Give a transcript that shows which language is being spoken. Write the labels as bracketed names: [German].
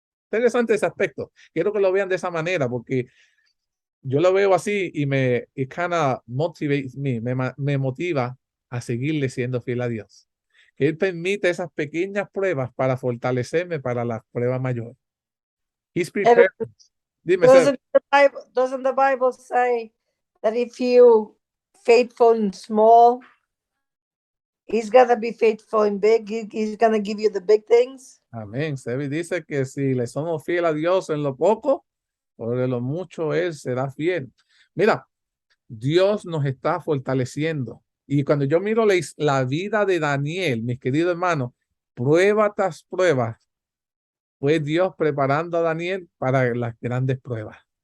[Spanish] Interesante ese aspecto. Quiero que lo vean de esa manera, porque yo lo veo así y [English] it kind of motivates me [Spanish] motiva a seguirle siendo fiel a Dios. Que Él permite esas pequeñas pruebas para fortalecerme para la prueba mayor. [English] He's prepared. [Spanish] Dime, [English] doesn't the Bible say that if you faithful in small, He's gonna be faithful in big? He's gonna give you the big things. [Spanish] Amén. Sebi dice que si le somos fiel a Dios en lo poco, por lo mucho Él será fiel. Mira, Dios nos está fortaleciendo. Y cuando yo miro la vida de Daniel, mis queridos hermanos, prueba tras prueba, fue Dios preparando a Daniel para las grandes pruebas.